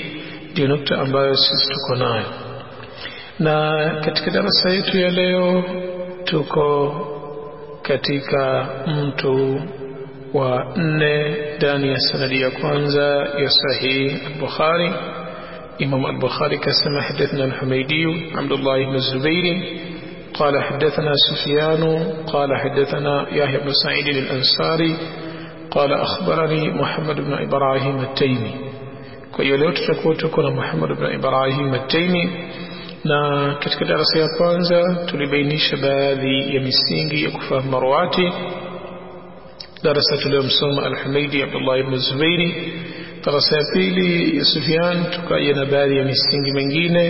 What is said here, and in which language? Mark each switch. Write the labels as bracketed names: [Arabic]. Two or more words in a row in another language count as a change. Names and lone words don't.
[Swahili] Ndio nukta ambayo sisi tuko nayo, na katika darasa yetu ya leo tuko katika mtu wa 4 ndani ya sanadi ya kwanza ya Sahih al-Bukhari. [Arabic] Imam al-Bukhari kasema hadathana al-Humaydi Abdullah ibn Zubair قال حدثنا سفيان قال حدثنا يحيى بن سعيد الأنصاري قال أخبرني محمد بن إبراهيم التيمي. [Swahili] kwa hiyo leo tutakuwa tuko na Muhammad ibn Ibrahim at-Taymi, na katika darasa ya kwanza tulibainisha baadhi ya misingi ya kufahamu marwati. darasa tuliyomsoma al-Humaydi Abdullah ibn Zubairi. darasa ya pili ya Sufyan tukaja na baadhi ya misingi mingine.